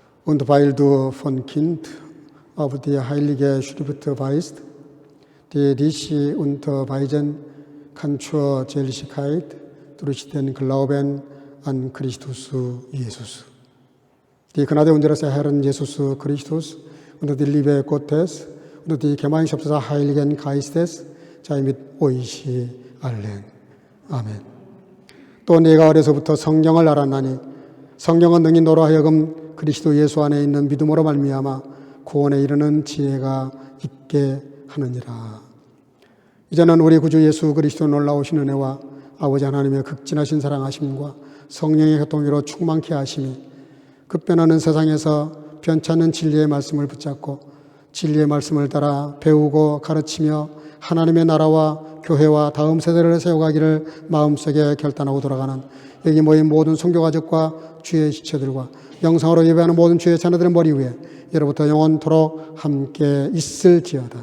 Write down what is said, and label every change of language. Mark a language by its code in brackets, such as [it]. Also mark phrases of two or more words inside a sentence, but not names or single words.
[de] und weil du von Kind auf die Heilige Schrift weist, die dich unterweisen kann zur Seligkeit durch den Glauben an Christus Jesus. Die Gnade unseres Herrn Jesus Christus und die Liebe Gottes und die Gemeinschaft des Heiligen Geistes sei mit euch allen. [ko] 아멘. 또 내가 어려서부터 성령을 알았나니 성령은 능히 너로 하여금 그리스도 예수 안에 있는 믿음으로 말미암아 구원에 이르는 지혜가 있게 하느니라. 이제는 우리 구주 예수 그리스도 놀라우신 은혜와 아버지 하나님의 극진하신 사랑하심과 성령의 교통으로 충만케 하심이 급변하는 세상에서 변찮는 진리의 말씀을 붙잡고 진리의 말씀을 따라 배우고 가르치며 하나님의 나라와 교회와 다음 세대를 세워가기를 마음속에 결단하고 돌아가는 여기 모인 모든 선교가족과 주의 지체들과 영상으로 예배하는 모든 주의 자녀들의 머리 위에 예로부터 영원토록 함께 있을지어다.